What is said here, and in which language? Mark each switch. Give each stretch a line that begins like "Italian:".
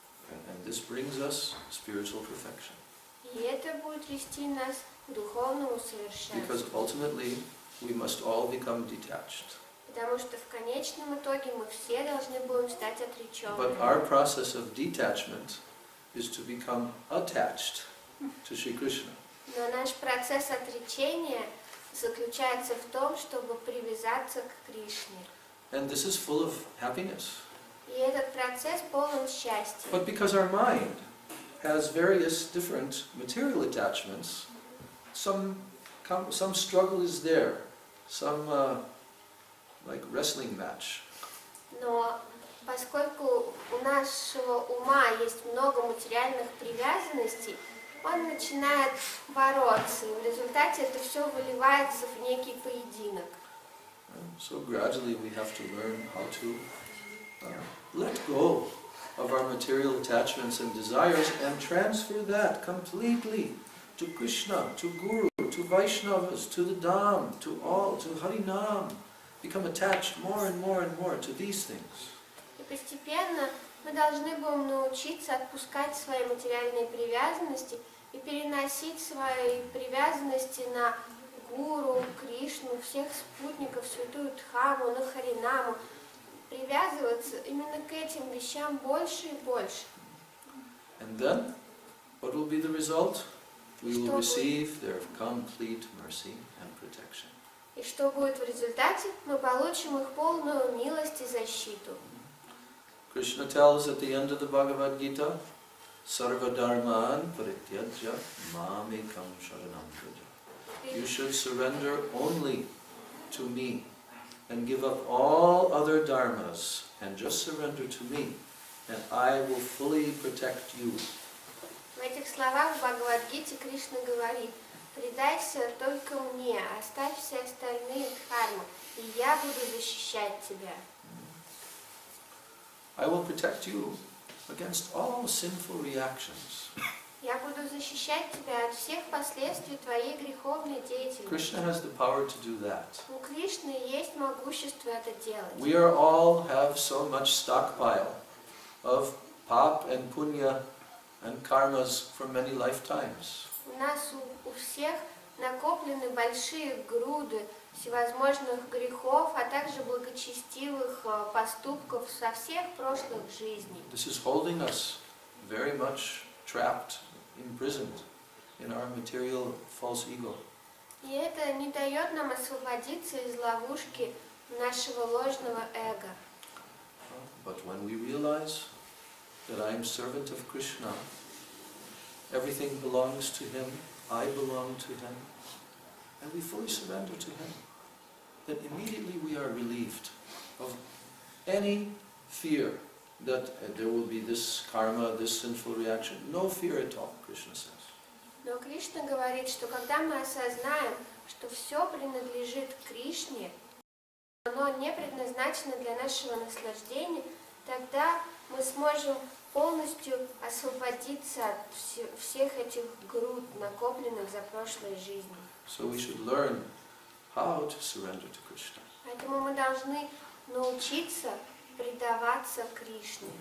English: And this brings us spiritual perfection.
Russian: И это будет вести нас к духовному совершенству.
English: Because ultimately we must all become detached.
Russian: Потому что в конечном итоге мы все должны будем стать отреченными.
English: But our process of detachment is to become attached to Shri Krishna.
Russian: Но наш процесс отречения заключается в том, чтобы привязаться к Кришне.
English: And this is full of happiness.
Russian: И этот процесс полон счастья.
English: But because our mind has various different material attachments, some struggle is there, some like wrestling match.
Russian: Но поскольку у нашего ума есть много материальных привязанностей, он начинает бороться, и в результате это все выливается в некий поединок.
English: So gradually we have to learn how to let go of our material attachments and desires and transfer that completely to Krishna, to Guru, to Vaishnavas, to the Dham, to all, to Harinam. Become attached more and more and more to these things.
Russian: И постепенно мы должны будем научиться отпускать свои материальные привязанности и переносить свои привязанности на Гуру, Кришну, всех спутников, святую Дхаму, на Харинаму. Привязываться именно к этим вещам больше и больше.
English: And then, what will be the result? We will receive their complete mercy and protection.
Russian: И что будет в результате? Мы получим их полную милость и защиту.
English: Krishna tells at the end of the Bhagavad Gita,
Sanskrit: Sarva dharman parityajya mamekam sharanam vraja.
English: You should surrender only to me and give up all other dharmas and just surrender to me, and I will fully protect you.
Russian: В этих словах в Бхагавад-гите Кришна говорит: «Предайся только мне, оставь все остальные дхармы, и я буду защищать тебя».
English: I will protect you against all sinful reactions.
Russian: Я буду защищать тебя от всех последствий твоей греховной деятельности.
English: Krishna has the power to do that.
Russian: У Кришны есть могущество это делать.
English: We are all have so much stockpile of pap and punya and karmas for many lifetimes.
Russian: У нас у всех накоплены большие груды всевозможных грехов, а также благочестивых поступков со всех прошлых жизней.
English: This is holding us very much trapped, imprisoned in our material false ego.
Russian: И это не дает нам освободиться из ловушки нашего ложного эго.
English: But when we realize that I am servant of Krishna, everything belongs to him, I belong to him, and we fully surrender to him, then immediately we are relieved of any fear that there will be this karma, this sinful reaction. No fear at all, Krishna says.
Russian: Но Кришна говорит, что когда мы осознаем, что все принадлежит Кришне, оно не предназначено для нашего наслаждения, тогда мы сможем полностью освободиться от всех этих груд, накопленных за прошлой жизни.
English: So we should learn how to surrender to Krishna.
Russian: Поэтому мы должны научиться предаваться Кришне.